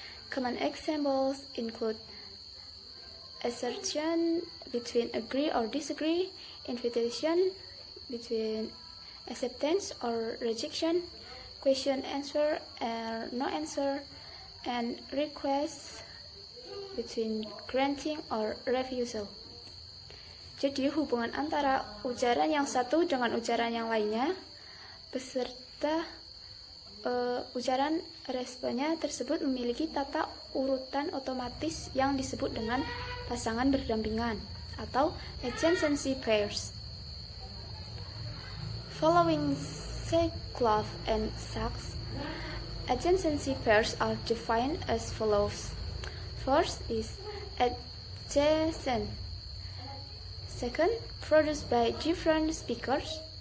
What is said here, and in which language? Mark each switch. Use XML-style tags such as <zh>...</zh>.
<en>Common examples include assertion between agree or disagree, invitation between acceptance or rejection, question answer or no answer, and request between granting or refusal.</en> <id>Jadi hubungan antara ujaran yang satu dengan ujaran yang lainnya beserta ujaran responnya tersebut memiliki tata urutan otomatis yang disebut dengan pasangan berdampingan atau adjacency pairs.</id> <en>Following Cyclops and Sachs, adjacency pairs are defined as follows. First is adjacent. Second, produced by different speakers.</en>